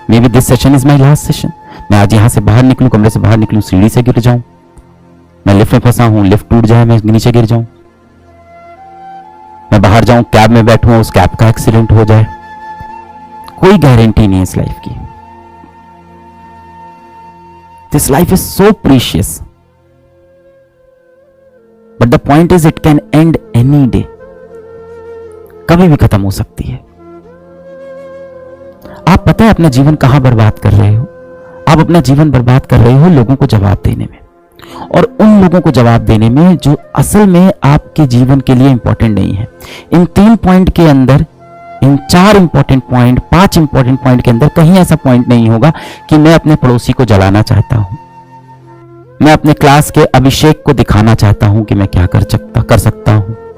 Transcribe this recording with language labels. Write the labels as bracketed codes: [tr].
[en] May be this session is my last session. [hi] मैं आज यहां से बाहर निकलूं, कमरे से बाहर निकलूं, सीढ़ी से गिर जाऊं, मैं लिफ्ट में फंसा हूं, लिफ्ट टूट जाए, मैं नीचे गिर जाऊं, मैं बाहर जाऊं, कैब में बैठूं, उस कैब का एक्सीडेंट हो जाए। कोई गारंटी नहीं है इस लाइफ की। [en] This life is so precious, but the point is it can end any day. [hi] कभी भी खत्म हो सकती है। आप पता है अपना जीवन कहां बर्बाद कर रहे हो? आप अपना जीवन बर्बाद कर रहे हो लोगों को जवाब देने में, और उन लोगों को जवाब देने में जो असल में आपके जीवन के लिए इंपॉर्टेंट नहीं है। इन 3 पॉइंट के अंदर, इन 4 इंपॉर्टेंट पॉइंट, 5 इंपॉर्टेंट पॉइंट के अंदर कहीं ऐसा पॉइंट नहीं होगा कि मैं अपने पड़ोसी को जलाना चाहता हूं, मैं अपने क्लास के अभिषेक को दिखाना चाहता हूं कि मैं क्या कर सकता हूं।